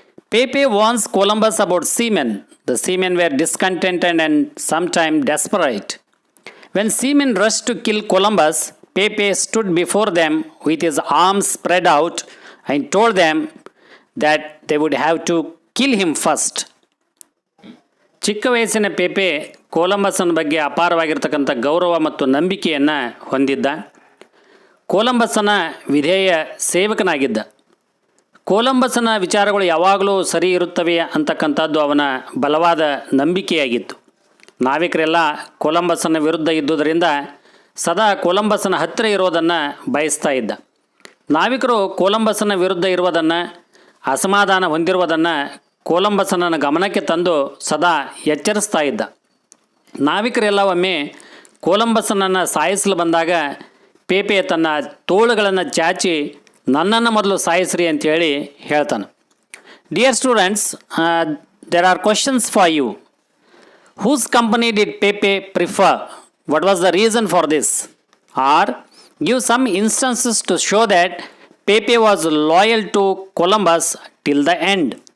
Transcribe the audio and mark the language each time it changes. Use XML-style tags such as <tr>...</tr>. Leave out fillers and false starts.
<en>Pepe warns Columbus about seamen. The seamen were discontented and sometimes desperate. When seamen rushed to kill Columbus, Pepe stood before them with his arms spread out and told them that they would have to kill him first.</en> <kn>ಚಿಕ್ಕ ವಯಸ್ಸಿನ ಪೇಪೆ ಕೊಲಂಬಸ್ನ ಬಗ್ಗೆ ಅಪಾರವಾಗಿರ್ತಕ್ಕಂಥ ಗೌರವ ಮತ್ತು ನಂಬಿಕೆಯನ್ನು ಹೊಂದಿದ್ದ. ಕೊಲಂಬಸ್ಸನ ವಿಧೇಯ ಸೇವಕನಾಗಿದ್ದ. ಕೊಲಂಬಸ್ಸನ ವಿಚಾರಗಳು ಯಾವಾಗಲೂ ಸರಿ ಇರುತ್ತವೆ ಅಂತಕ್ಕಂಥದ್ದು ಅವನ ಬಲವಾದ ನಂಬಿಕೆಯಾಗಿತ್ತು. ನಾವಿಕರೆಲ್ಲ ಕೊಲಂಬಸ್ಸನ ವಿರುದ್ಧ ಇದ್ದುದರಿಂದ ಸದಾ ಕೊಲಂಬಸ್ಸನ ಹತ್ತಿರ ಇರೋದನ್ನು ಬಯಸ್ತಾ ಇದ್ದ. ನಾವಿಕರು ಕೊಲಂಬಸ್ಸನ ವಿರುದ್ಧ ಇರುವುದನ್ನು, ಅಸಮಾಧಾನ ಹೊಂದಿರುವುದನ್ನು ಕೊಲಂಬಸ್ಸನ ಗಮನಕ್ಕೆ ತಂದು ಸದಾ ಎಚ್ಚರಿಸ್ತಾ ಇದ್ದ. ನಾವಿಕರೆಲ್ಲ ಒಮ್ಮೆ ಕೊಲಂಬಸ್ಸನನ್ನು ಸಾಯಿಸಲು ಬಂದಾಗ ಪೇಪೆ ತನ್ನ ತೋಳುಗಳನ್ನು ಚಾಚಿ ನನ್ನನ್ನು ಮೊದಲು ಸಾಯಿಸ್ರಿ ಅಂತೇಳಿ ಹೇಳ್ತಾನೆ.</kn> <en>Dear students, there are questions for you. Whose company did Pepe prefer? What was the reason for this? Or give some instances to show that Pepe was loyal to Columbus till the end.</en>